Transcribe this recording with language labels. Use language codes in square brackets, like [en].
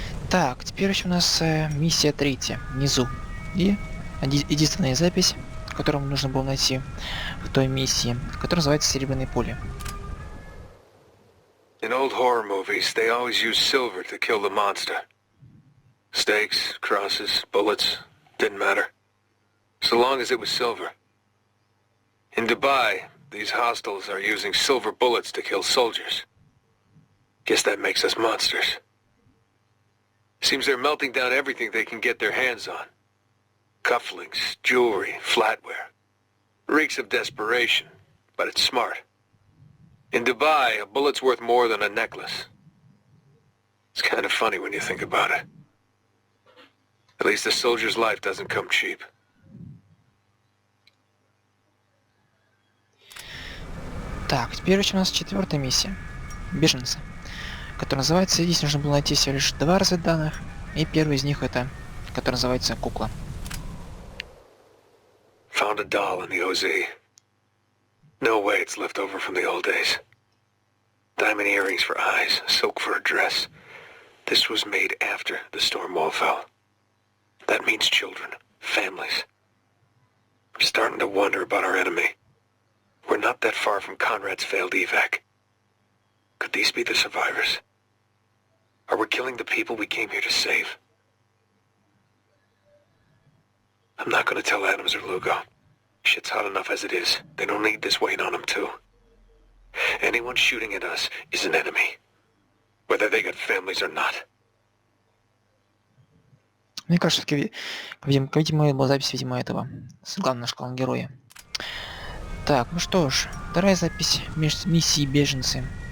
[ru] Так, теперь еще у нас миссия третья, внизу. И единственная запись, которую нам нужно было найти в той миссии, которая называется «Серебряное поле». [en] In old horror movies, they always use silver to kill the monster. Stakes, crosses, bullets, didn't matter. So long as it was silver. In Dubai, these hostiles are using silver bullets to kill soldiers. Guess that makes us monsters. Seems they're melting down everything they can get their hands on. Cufflinks, jewelry, flatware. Reeks of desperation, but it's smart. In Dubai, a bullet's worth more than a necklace. It's kind of funny when you think about it. At least a soldier's life doesn't come cheap. [ru] Так, теперь еще у нас четвертая миссия. Беженцы. Которая называется... Здесь нужно было найти всего лишь 2 разведданных. И первый из них это... Который называется «Кукла». Found a doll in the OZ. No way it's left over from the old days. Diamond earrings for eyes, silk for a dress. This was made after the storm wall fell. That means children, families. I'm starting to wonder about our enemy. We're not that far from Conrad's failed evac. Could these be the survivors? Are we killing the people we came here to save? I'm not gonna tell Adams or Lugo. Shit's hot enough as it is. They don't need this weight on them, too. Anyone shooting at us is an enemy. Whether they got families or not. Мне кажется, все-таки, видимо, была запись, видимо, этого. С главного нашего героя. Так, ну что ж. Вторая запись миссии «Беженцы».